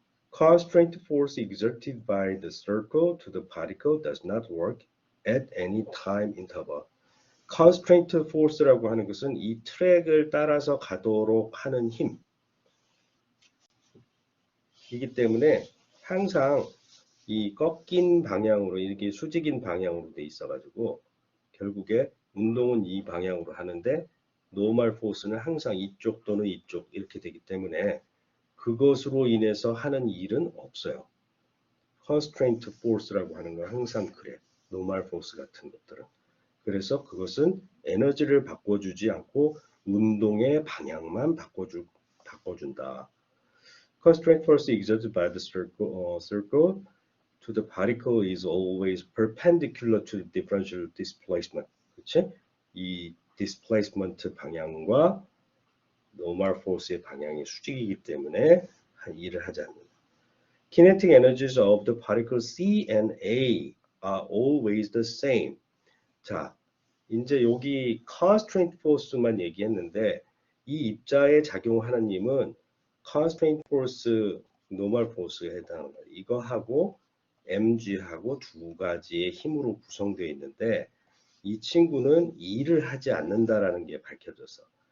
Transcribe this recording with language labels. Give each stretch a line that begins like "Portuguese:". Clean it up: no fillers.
English: Constraint force exerted by the circle to the particle does not work at any time interval.
Korean: constraint force라고 하는 것은 이 트랙을 따라서 가도록 하는 힘이기 때문에 항상 이 꺾인 방향으로 이렇게 수직인 방향으로 돼 있어 가지고 결국에 운동은 이 방향으로 하는데 노멀 포스는 항상 이쪽 또는 이쪽 이렇게 되기 때문에 그것으로 인해서 하는 일은 없어요. constraint force라고 하는 건 항상 그래. 노멀 포스 같은 것들은. 그래서 그것은 에너지를 바꿔주지 않고 운동의 방향만 바꿔준다.
English: Constraint force exerted by the circle to the particle is always perpendicular to the differential displacement.
Korean: 그치? 이 displacement 방향과 normal force의 방향이 수직이기 때문에 일을 하지 않는다.
English: Kinetic energies of the particles C and A are always the same.
Korean: 자, 이제 여기 constraint force만 얘기했는데 이 입자에 작용하는 힘은 constraint force, normal force에 해당합니다. 이거하고 mg하고 두 가지의 힘으로 구성되어 있는데 이 친구는 일을 하지 않는다라는 게 밝혀졌어.